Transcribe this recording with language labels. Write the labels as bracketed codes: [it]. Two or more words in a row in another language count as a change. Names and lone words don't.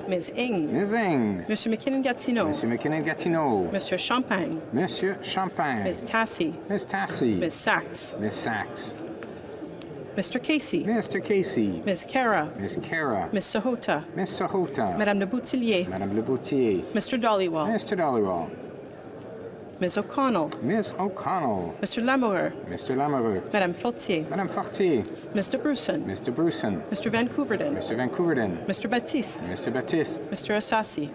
[en] Ms. Ng. Ms. Ng. Mr. McKinnon-Gatineau. Mr. McKinnon-Gatineau. Mr. Champagne. Monsieur Champagne. Ms. Tassi. Ms. Tassi. Ms. Sachs. Ms. Sachs. Mr. Casey. Mr. Casey. Ms. Cara. Ms. Cara. Ms. Sahota. Ms. Sahota. Madame Le Boutillier. Madame Le Boutillier. Mr. Dollywall. Mr. Dollywall. Ms. O'Connell. Ms. O'Connell. Mr. Lamoureux. Mr. Lamoureux. Madame Fortier. Madame Fortier. Mr. Brusen. Mr. Brusen. Mr. Van Couverden. Mr. Van Couverden. Mr. Baptiste. Mr. Baptiste. Mr. Assassi.